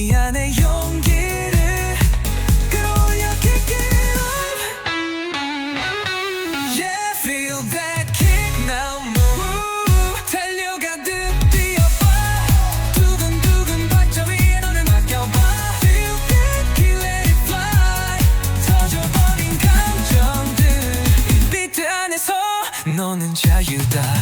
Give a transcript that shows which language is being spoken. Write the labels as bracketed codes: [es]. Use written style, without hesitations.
[ko] 안에 용기를 끌어올려 [en] kick it up. Yeah, feel that kick now move. [ko] 달려가듯 뛰어봐. 두근두근 박자 위에 너를 맡겨봐. [en] Feel that kick, let it fly. [ko] 터져버린 감정들 이 비트 안에서 너는 자유다.